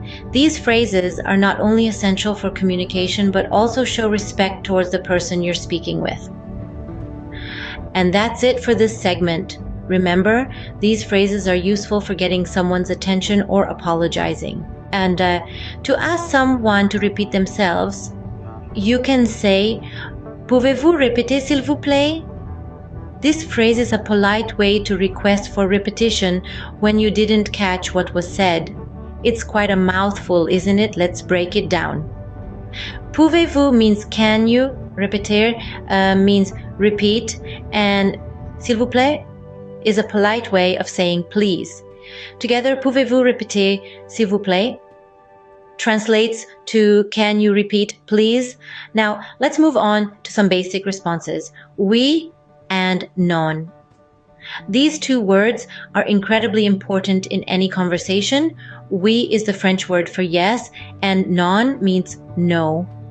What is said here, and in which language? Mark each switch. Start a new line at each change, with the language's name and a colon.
English: These phrases are not only essential for communication, but also show respect towards the person you're speaking with. And that's it for this segment. Remember, these phrases are useful for getting someone's attention or apologizing. And to ask someone to repeat themselves, you can say,
French: "Pouvez-vous répéter s'il vous plaît?"
English: This phrase is a polite way to request for repetition when you didn't catch what was said. It's quite a mouthful, isn't it? Let's break it down.
French: Pouvez-vous
English: means "can you?" Répéter means "repeat." And
French: "s'il vous plaît"
English: is a polite way of saying "please." Together,
French: "Pouvez-vous répéter s'il vous plaît"
English: translates to "can you repeat, please?" Now, let's move on to some basic responses. Oui and non. These two words are incredibly important in any conversation. Oui is the French word for yes, and non means no.